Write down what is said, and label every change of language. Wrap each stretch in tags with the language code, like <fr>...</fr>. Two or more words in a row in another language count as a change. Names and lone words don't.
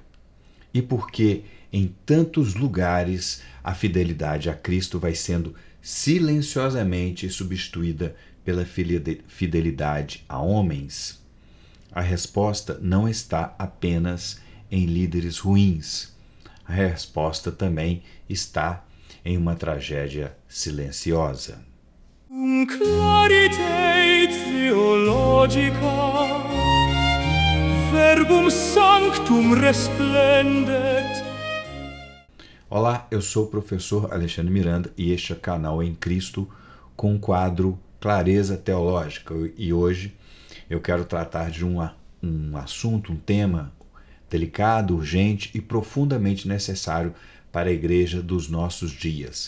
<pt>E por que em tantos lugares a fidelidade a Cristo vai sendo silenciosamente substituída pela fidelidade a homens? A resposta não está apenas em líderes ruins. A resposta também está em uma tragédia silenciosa.</pt> <la>Claritate theologica, verbum sanctum resplendet.</la> <pt>Olá, eu sou o professor Alexandre Miranda e este é o canal Em Cristo com o quadro Clareza Teológica. E hoje eu quero tratar de um assunto, um tema delicado, urgente e profundamente necessário para a igreja dos nossos dias.</pt>